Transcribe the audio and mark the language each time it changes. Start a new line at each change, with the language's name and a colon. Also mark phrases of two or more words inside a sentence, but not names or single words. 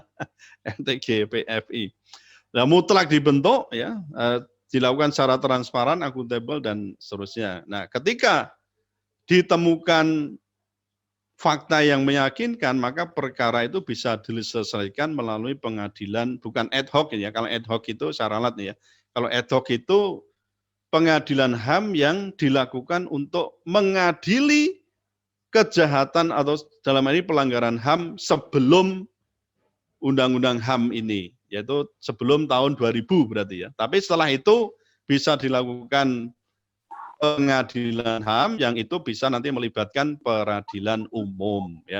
Indonesian: TGPFI. Nah, mutlak dibentuk ya, dilakukan secara transparan, akuntabel dan seterusnya. Nah, ketika ditemukan fakta yang meyakinkan, maka perkara itu bisa diselesaikan melalui pengadilan, bukan
Latin: ad hoc
Indonesian: ya. Kalau
Latin: ad hoc
Indonesian: itu saya ralat ya. Kalau
Latin: ad hoc
Indonesian: itu pengadilan HAM yang dilakukan untuk mengadili kejahatan atau dalam ini pelanggaran HAM sebelum undang-undang HAM ini, yaitu sebelum tahun 2000 berarti ya. Tapi setelah itu bisa dilakukan pengadilan HAM yang itu bisa nanti melibatkan peradilan umum ya.